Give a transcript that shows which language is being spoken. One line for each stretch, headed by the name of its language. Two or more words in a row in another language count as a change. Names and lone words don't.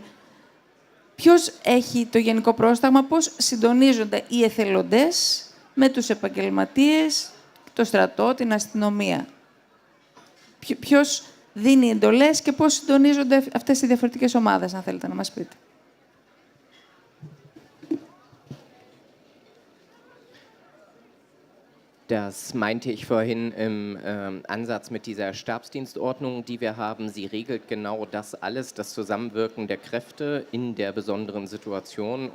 Greek: Ποιος έχει το γενικό πρόσταγμα, πώς συντονίζονται οι εθελοντές με τους επαγγελματίες, το στρατό, την αστυνομία. Ποιος δίνει εντολές και πώς συντονίζονται αυτές οι διαφορετικές ομάδες, αν θέλετε να μας πείτε.
German: Das meinte ich vorhin im Ansatz mit dieser Stabsdienstordnung, die wir haben. Sie regelt genau das alles, das Zusammenwirken der Kräfte in der besonderen Situation.